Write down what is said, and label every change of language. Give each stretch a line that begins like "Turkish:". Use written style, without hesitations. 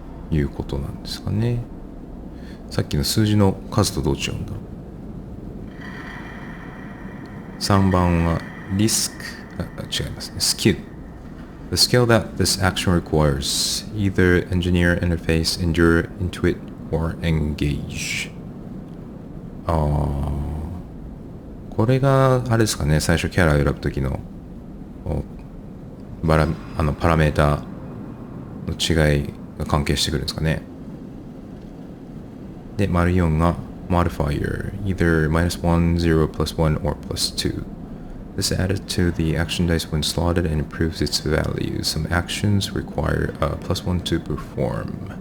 Japanese: いうことなんですかね。さっきの数字の数とどう違うんだろう。 3番はリスク、違いますね。
English: skill. The skill that this action requires, either engineer, interface, endure, intuit, or engage.
Japanese: これがあれですかね、最初キャラを選ぶときのパラメータの違いが関係してくるんですかね。で、丸4が
English: modifier, either -1, 0, +1, or +2. This is added to the action dice when slotted and improves its value. Some actions require a +1 to perform.